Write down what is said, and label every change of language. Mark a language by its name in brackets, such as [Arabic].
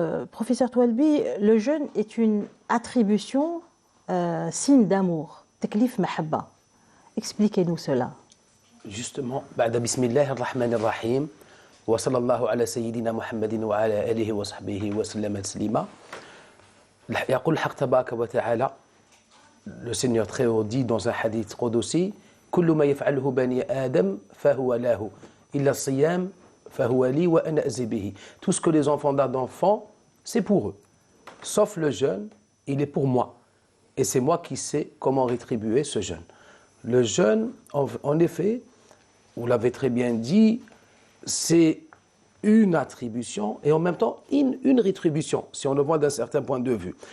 [French] Professeur Toualbi, le jeûne est une attribution, signe d'amour, taklif mahabba. Expliquez-nous cela. Justement, [Arabic] بعد بسم الله الرحمن الرحيم وصلى الله على سيدنا محمد وعلى آله وصحبه وسلم تسليما. يقول الحق تبارك وتعالى, [French] le Seigneur très haut dit dans un hadith qudsi: [Arabic] كل ما يفعله بني آدم فهو له إلا الصيام فهو لي وأنا أجزي به. [French] Tout ce que les enfants d'enfants, c'est pour eux, sauf le jeûne, il est pour moi, et c'est moi qui sais comment rétribuer ce jeûne. Le jeûne, en effet, vous l'avez très bien dit, c'est une attribution et en même temps une rétribution, si on le voit d'un certain point de vue.